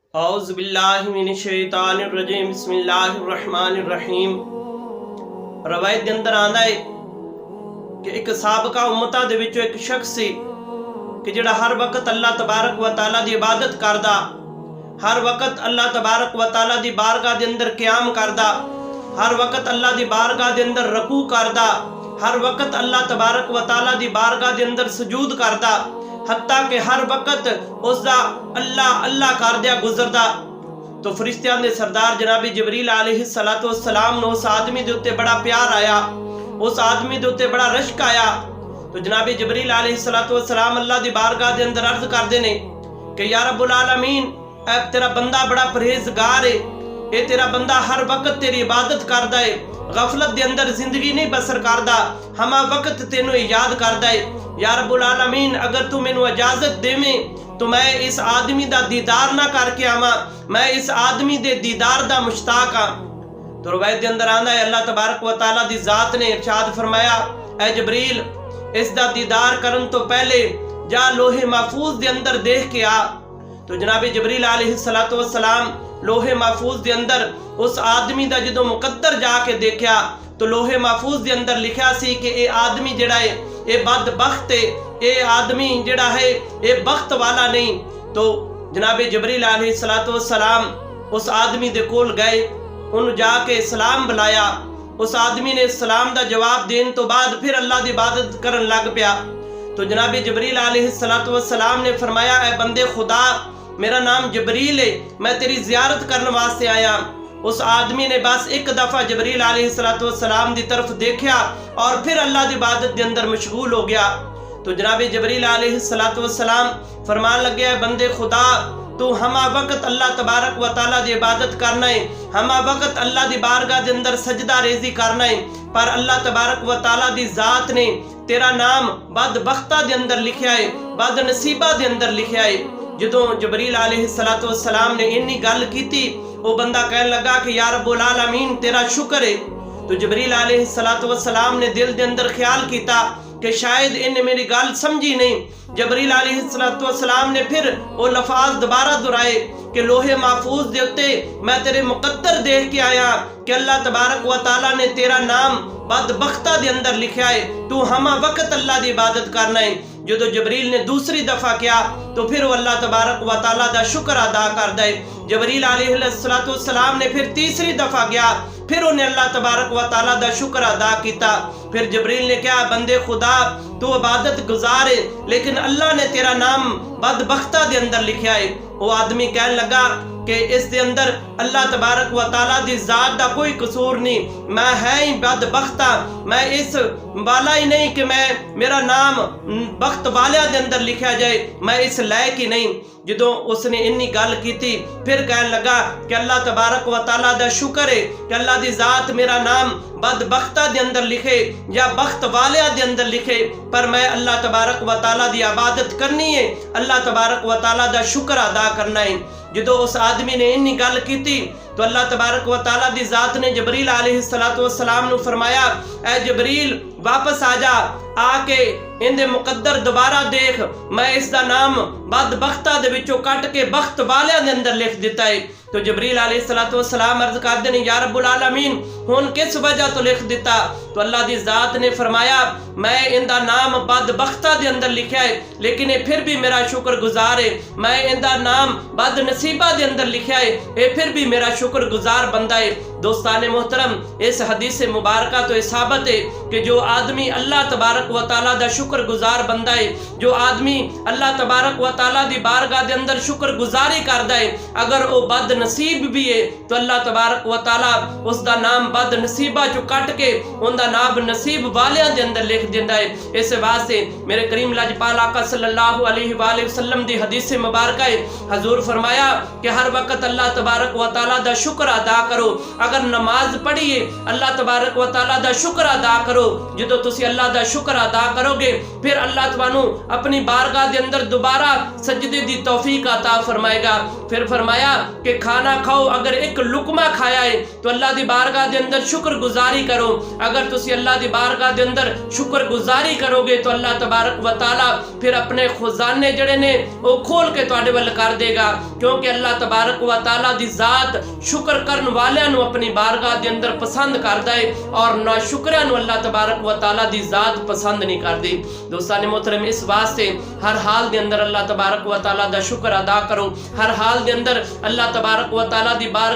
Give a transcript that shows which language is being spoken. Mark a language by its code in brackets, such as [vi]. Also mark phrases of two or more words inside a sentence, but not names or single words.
[ar] أعوذ بالله من الشيطان الرجيم بسم الله الرحمن الرحيم. [pa] روایت کے اندر آندا ہے کہ اک سابقہ امتاں دے وچوں اک شخص سی کہ جہڑا ہر وقت [ar] اللہ تبارک و تعالیٰ [pa] دی عبادت کردا، ہر وقت [ar] اللہ تبارک و تعالیٰ [pa] دی بارگاہ دے اندر قیام کردا، ہر وقت اللہ دی بارگاہ دے اندر رکوع کردا، ہر وقت [ar] اللہ تبارک و تعالیٰ [pa] دی بارگاہ دے اندر سجود کردا, حتیٰ کہ ہر وقت اس کا اللہ اللہ کردیا گزردا. تو فرشتیاں دے سردار جنابی جبریل [ar] عليه الصلاة والسلام [pa] نے اس آدمی دے اتے بڑا پیار آیا، اس آدمی دے اتے بڑا رشک آیا. تو جنابی جبریل [ar] عليه الصلاة والسلام [pa] اللہ دی بارگاہ دے اندر عرض کردے نے کہ [ar] يا رب العالمين, [pa] اے تیرا بندہ بڑا پرہیزگار ہے، یہ تیرا بندہ ہر وقت تیری عبادت کردا ہے، غفلت دے اندر زندگی نہیں بسر کردا، ہمہ وقت تینوں یاد کردا ہے. [ar] يا رب العالمين, [pa] اگر تو مینوں اجازت دیویں تو میں اس آدمی دا دیدار نہ کرکے آواں، میں اس آدمی دے دیدار دا مشتاق ہاں. تو روایت کے اندر آندا ہے [ar] اللہ تبارک و تعالیٰ [pa] دی ذات نے ارشاد فرمایا، اے جبریل، اس دا دیدار کرن تو پہلے جا لوح محفوظ دے اندر دیکھ کے آ. تو جنابی جبریل [ar] عليه الصلاة والسلام [pa] لوح محفوظ دے اندر اس آدمی دا جدوں مقدر جاکے دیکھا تو لوح محفوظ دے اندر لکھا سی کہ یہ آدمی جہڑا ہے یہ بدبخت ہے، یہ آدمی جہڑا ہے یہ بخت والا نہیں. تو جنابِ جبریل [ar] عليه الصلاة والسلام [pa] اس آدمی دے کول گئے، انہیں جاکے سلام بلایا. اس آدمی نے سلام دا جواب دینے تو بعد فیر اللہ دی عبادت کرن لگ پیا. تو جنابِ جبریل [ar] عليه الصلاة والسلام [pa] نے فرمایا، اے بندے خدا، میرا نام جبریل ہے، میں تیری زیارت کرنے واسطے آیا. اس آدمی نے بس اک دفعہ جبریل [ar] عليه الصلاة والسلام [pa] دی طرف دیکھا اور فیر اللہ دی عبادت کے اندر مشغول ہو گیا. تو جنابِ جبریل [ar] عليه الصلاة والسلام [pa] فرمان لگے، بندے خدا، تو ہمہ وقت [ar] اللہ تبارک و تعالیٰ [pa] دی عبادت کرنا ہے، ہمہ وقت اللہ دی بارگاہ کے اندر سجدہ ریزی کرنا ہے، پر [ar] اللہ تبارک و تعالیٰ [pa] دی ذات نے تیرا نام بدبختاں دے اندر لکھا ہے، بدنصیباں دے اندر لکھا ہے, बदनसीबा दे अंदर लिखा है। جدوں جبریل [ar] عليه الصلاة والسلام [pa] نے اینی گل کیتی، او بندہ کہن لگا کہ [ar] يا رب العالمين, [pa] تیرا شکر ہے. تو جبریل [ar] عليه الصلاة والسلام [pa] نے دل دے اندر خیال کیتا کہ شاید انہیں میری گل سمجھی نہیں. جبریل [ar] عليه الصلاة والسلام [pa] نے فیر او لفظ دوبارہ دہرائے کہ لوح محفوظ دے اتے میں تیرے مقدر دیکھ کے آیا کہ [ar] اللہ تبارک و تعالیٰ [pa] نے تیرا نام بدبختاں دے اندر لکھا ہے، تو ہمہ وقت اللہ دی عبادت کرنا ہے. جو جبریل نے دوسری دفعہ کیتا تو فیر او [ar] اللہ تبارک و تعالیٰ [pa] دا شکر ادا کر دے. جبریل [ar] عليه الصلاة والسلام [pa] نے فیر تیسری دفعہ گیا، فیر انہیں [ar] اللہ تبارک و تعالیٰ [pa] دا شکر ادا کیتا. فیر جبریل نے کہیا، بندے خدا، تو عبادت گزار ہے، لیکن اللہ نے تیرا نام بدبختاں دے اندر لکھا ہے. او آدمی کہن لگا کہ اس دے اندر [ar] اللہ تبارک و تعالیٰ [pa] دی ذات دا کوئی قصور نہیں، میں ہاں ہی بدبختاں، میں اس والا ہی نہیں کہ میں میرا نام بخت والے دے اندر لکھیا جائے، میں اس لائق ہی نہیں. جدوں اوس نے اینی گل کی فیر کہن لگا کہ [ar] اللہ تبارک و تعالیٰ [pa] دا شکر ہے کہ اللہ دی ذات میرا نام بدبختاں دے اندر لکھے یا بخت والے دے اندر لکھے، پر میں [ar] اللہ تبارک و تعالیٰ [pa] دی عبادت کرنی ہے, [ar] اللہ تبارک و تعالیٰ [pa] دا شکر ادا کرنا ہے. جدوں اس آدمی نے اینی گل کی تو [ar] اللہ تبارک و تعالیٰ [pa] دی ذات نے جبریل [ar] عليه الصلاة والسلام [pa] نے فرمایا، اے جبریل، واپس آ جا، آکے اینہاں دے مقدر دوبارہ دیکھ، میں اس کا نام بدبختاں دے وچوں کٹ کے بخت والے دے اندر لکھ دتا ہے. تو جبریل [ar] عليه الصلاة والسلام [pa] عرض کردے نے, [ar] يا رب العالمين, [pa] ہن کس وجہ تو لکھ دتا? تو اللہ دی ذات نے فرمایا، میں اینہاں دا نام بدبختاں دے اندر لکھا ہے، لیکن یہ فیر وی میرا شکر گزار ہے، میں اینہاں دا نام بدنصیباں دے اندر لکھا ہے، یہ فیر وی میرا شکر گزار بندہ ہے. دوستانِ محترم، اس حدیث مبارکہ تو ثابت ہے کہ جو آدمی [ar] اللہ تبارک و تعالیٰ [pa] دا شکر گزار بندہ ہے، جو آدمی [ar] اللہ تبارک و تعالیٰ [pa] دی بارگاہ دے اندر شکر گزاری کردا ہے، اگر او بدنصیب وی ہے تو [ar] اللہ تبارک و تعالیٰ [pa] اس کا نام بدنصیباں چوں کٹ کے ان کا نام نصیب والیاں دے اندر لکھ دیندا ہے. اس واسطے میرے کریم لجپال آقا [ar] صلى الله عليه وسلم [pa] دی حدیث مبارکہ ہے، حضور فرمایا کہ ہر وقت [ar] اللہ تبارک و تعالیٰ [pa] دا شکر ادا کرو. اگر نماز پڑھیے [ar] اللہ تبارک و تعالیٰ [pa] دا شکر ادا کرو. جو تسی اللہ دا شکر ادا کرو گے فیر اللہ تہانوں اپنی بارگاہ دے اندر دوبارہ سجدے دی توفیق عطا فرمائے گا. فیر فرمایا کہ کھانا کھاؤ، اگر اک لقمہ کھایا ہے تو اللہ دی بارگاہ دے اندر شکر گزاری کرو. اگر تسی اللہ دی بارگاہ دے اندر شکر گزاری کرو گے تو [ar] اللہ تبارک و تعالیٰ [pa] فیر اپنے خزانے جہڑے نے او کھول کے تہاڈے ول کر دیوے گا، کیونکہ [ar] اللہ تبارک و تعالیٰ [pa] دی ذات شکر کرن والیاں نوں اپنی بارگاہ دے اندر پسند کردا ہے اور نا شکریاں نوں [ar] اللہ تبارک و تعالیٰ [pa] دی ذات پسند نہیں کردی. دوستانِ محترم، اس واسطے ہر حال دے اندر [ar] اللہ تبارک و تعالیٰ [pa] دا شکر ادا کرو. ہر حال دے اندر [ar] اللہ تبارک و تعالیٰ [pa] دی بارگاہ